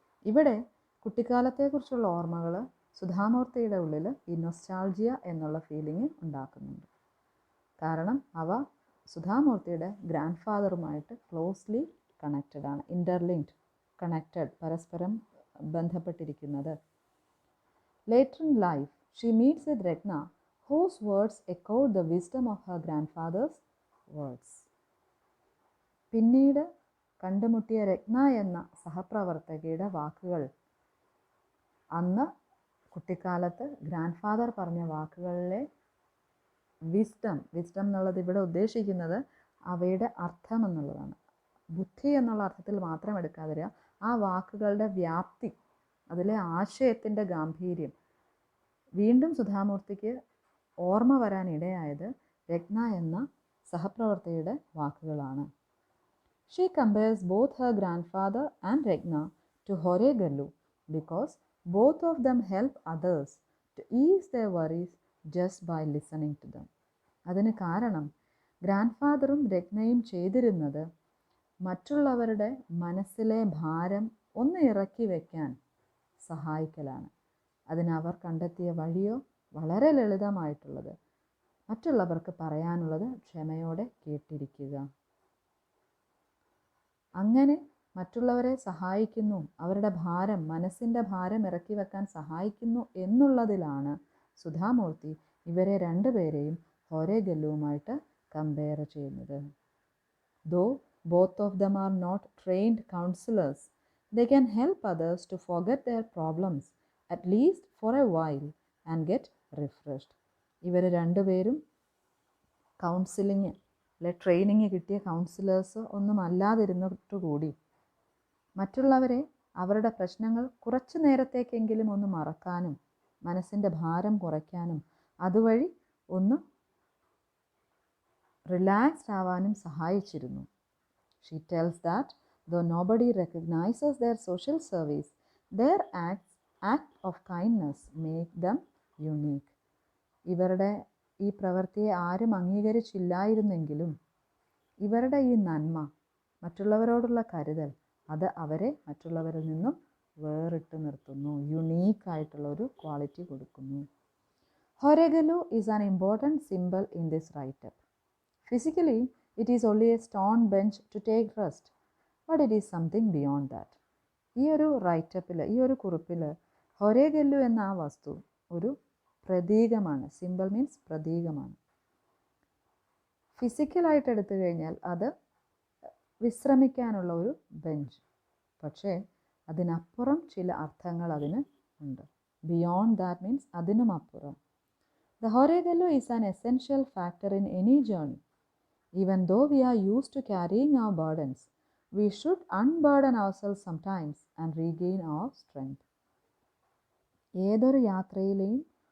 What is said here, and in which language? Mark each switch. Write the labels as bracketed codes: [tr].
[ml] ഇവിടെ കുട്ടിക്കാലത്തെക്കുറിച്ചുള്ള ഓർമ്മകൾ സുധാമൂർത്തിയുടെ ഉള്ളിൽ ഈ നൊസ്റ്റാൾജിയ എന്നുള്ള ഫീലിംഗ് ഉണ്ടാക്കുന്നുണ്ട്. കാരണം അവ സുധാമൂർത്തിയുടെ ഗ്രാൻഡ് ഫാദറുമായിട്ട് ക്ലോസ്ലി കണക്റ്റഡ് ആണ്, ഇൻ്റർലിങ്ക്ഡ്, കണക്റ്റഡ്, പരസ്പരം ബന്ധപ്പെട്ടിരിക്കുന്നത്. [en] Later in life she meets with Ratna, whose words echoed the wisdom of her grandfather's words. [ml] പിന്നീട് കണ്ടുമുട്ടിയ രത്ന എന്ന സഹപ്രവർത്തകയുടെ വാക്കുകൾ അന്ന് കുട്ടിക്കാലത്ത് ഗ്രാൻഡ് ഫാദർ പറഞ്ഞ വാക്കുകളിലെ വിസ്ഡം എന്നുള്ളത് ഇവിടെ ഉദ്ദേശിക്കുന്നത് അവയുടെ അർത്ഥം എന്നുള്ളതാണ്. ബുദ്ധി എന്നുള്ള അർത്ഥത്തിൽ മാത്രം എടുക്കാതിരിക്കുക, ആ വാക്കുകളുടെ വ്യാപ്തി, അതിലെ ആശയത്തിൻ്റെ ഗാംഭീര്യം വീണ്ടും സുധാമൂർത്തിക്ക് ഓർമ്മ വരാനിടയായത് രത്ന എന്ന സഹപ്രവർത്തകയുടെ വാക്കുകളാണ്. [en] She compares both her grandfather and Regna to Horegallu because both of them help others to ease their worries just by listening to them. [ml] അതിന് കാരണം ഗ്രാൻഡ് ഫാദറും രത്നയും ചെയ്തിരുന്നത് മറ്റുള്ളവരുടെ മനസ്സിലെ ഭാരം ഒന്ന് ഇറക്കി വയ്ക്കാൻ സഹായിക്കലാണ്. അതിനവർ കണ്ടെത്തിയ വഴിയോ വളരെ ലളിതമായിട്ടുള്ളത്, മറ്റുള്ളവർക്ക് പറയാനുള്ളത് ക്ഷമയോടെ കേട്ടിരിക്കുക. അങ്ങനെ മറ്റുള്ളവരെ സഹായിക്കുന്നു, അവരുടെ ഭാരം, മനസ്സിൻ്റെ ഭാരം ഇറക്കി വെക്കാൻ സഹായിക്കുന്നു എന്നുള്ളതിലാണ് സുധാമൂർത്തി ഇവരെ രണ്ടുപേരെയും ഹൊരേഗല്ലുവുമായിട്ട് കമ്പയർ ചെയ്യുന്നത്. [en] Though both of them are not trained counsellors, they can help others to forget their problems at least for a while and get refreshed. [ml] ഇവർ രണ്ടുപേരും കൗൺസിലിങ് അല്ലെ ട്രെയിനിങ് കിട്ടിയ കൗൺസിലേഴ്സ് ഒന്നും അല്ലാതിരുന്നിട്ട് കൂടി മറ്റുള്ളവരെ അവരുടെ പ്രശ്നങ്ങൾ കുറച്ച് നേരത്തേക്കെങ്കിലും ഒന്ന് മറക്കാനും മനസ്സിൻ്റെ ഭാരം കുറയ്ക്കാനും അതുവഴി ഒന്ന് റിലാക്സ്ഡ് ആവാനും സഹായിച്ചിരുന്നു. [en] She tells that though nobody recognizes their social service, their act of kindness make them unique. [ml] ഇവരുടെ ഈ പ്രവൃത്തിയെ ആരും അംഗീകരിച്ചില്ലായിരുന്നെങ്കിലും ഇവരുടെ ഈ നന്മ, മറ്റുള്ളവരോടുള്ള കരുതൽ, അത് അവരെ മറ്റുള്ളവരിൽ നിന്നും വേറിട്ട് നിർത്തുന്നു, യുണീക്കായിട്ടുള്ള ഒരു ക്വാളിറ്റി കൊടുക്കുന്നു. [en] Horegallu is an important symbol in this writeup. Physically it is only a stone bench to take rest, but it is something beyond that. [ml] ഈ ഒരു റൈറ്റപ്പിൽ, ഈ ഒരു കുറിപ്പിൽ ഹൊരേഗല്ലു എന്ന ആ വസ്തു ഒരു പ്രതീകമാണ്. സിംബൽ മീൻസ് പ്രതീകമാണ്. ഫിസിക്കലായിട്ട് എടുത്തു കഴിഞ്ഞാൽ അത് വിശ്രമിക്കാനുള്ള ഒരു ബെഞ്ച്, പക്ഷേ അതിനപ്പുറം ചില അർത്ഥങ്ങൾ അതിന് ഉണ്ട്. [en] Beyond that means അതിനും അപ്പുറം. The Horegallu is an essential factor in any journey. Even though we are used to carrying our burdens, we should unburden ourselves sometimes and regain our strength. ഏതൊരു യാത്രയിലെയും